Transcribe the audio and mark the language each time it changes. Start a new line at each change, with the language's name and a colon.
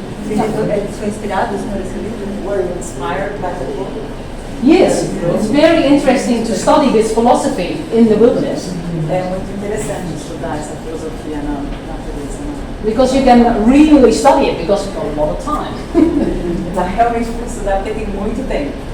Portuguese: Eles foram inspirados por esse livro?
English: Were you inspired by the book? Yes, it's very interesting to study this philosophy in the wilderness
Portuguese: É muito interessante estudar essa filosofia na natureza. Né?
English: because you can really study it because you've got a lot of time.
Portuguese: Dá realmente para estudar porque tem muito tempo.